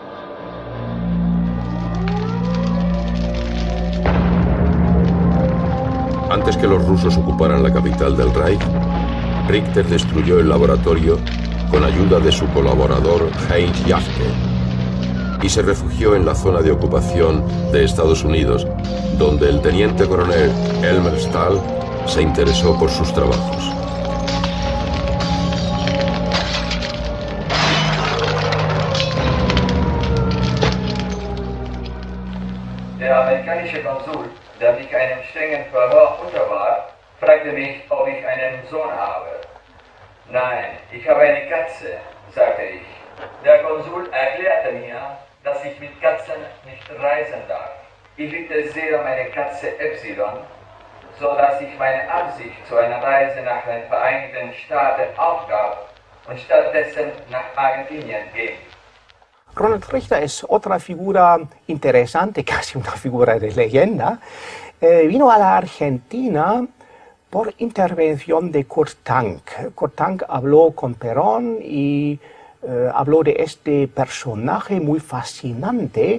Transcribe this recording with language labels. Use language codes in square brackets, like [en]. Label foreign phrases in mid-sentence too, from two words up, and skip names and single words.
[es] Antes que los rusos ocuparan la capital del Reich, Richter destruyó el laboratorio con ayuda de su colaborador Heinz Jafke y se refugió en la zona de ocupación de Estados Unidos, donde el teniente coronel Elmer Stahl se interesó por sus trabajos. [de] Der amerikanische Konsul, der mich einem strengen Verhör unterwarf, fragte mich, ob ich einen Sohn habe. Nein, ich habe eine Katze, sagte ich. Der Konsul erklärte mir, dass ich mit Katzen nicht reisen darf. Ich liebte sehr meine Katze Epsilon, so dass ich meine Absicht zu einer Reise nach den Vereinigten Staaten aufgab und stattdessen nach Argentinien ging. [es] Ronald Richter es otra figura interesante, casi una figura de leyenda. Vino a la Argentina por intervención de Kurt Tank. Kurt Tank habló con Perón y habló de este personaje muy fascinante.